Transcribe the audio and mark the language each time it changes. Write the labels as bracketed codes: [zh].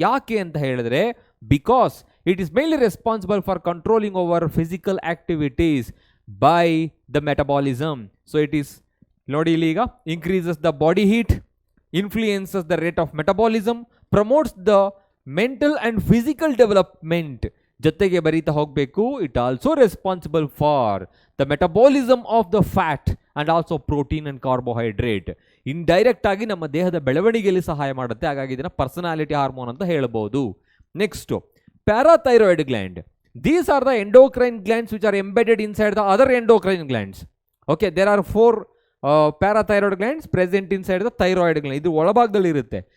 [kn] ಯಾಕೆ ಅಂತ ಹೇಳಿದ್ರೆ, [en] Because it is mainly responsible for controlling over physical activities by the metabolism. So it is [kn] ನೋಡಿ ಇಲ್ಲಿ ಈಗ [en] increases the body heat, influences the rate of metabolism, promotes the mental and physical development. [kn] ಜೊತೆಗೆ ಬರೀತಾ ಹೋಗಬೇಕು, [en] It also responsible for the metabolism of the fat and also protein and carbohydrate. [kn] Indirect ಆಗಿ ನಮ್ಮ ದೇಹದ ಬೆಳವಣಿಗೆಯಲ್ಲಿ ಸಹಾಯ ಮಾಡುತ್ತೆ. ಹಾಗಾಗಿ ಇದನ್ನ ಪರ್ಸನಾಲಿಟಿ ಹಾರ್ಮೋನ್ ಅಂತ ಹೇಳ್ಬೋದು. Next parathyroid gland. [en] These are the endocrine glands which are embedded inside the other endocrine glands. Okay, there are 4 parathyroid glands present inside the thyroid gland. [kn] ಇದು ಒಳಭಾಗದಲ್ಲಿ ಇರುತ್ತೆ.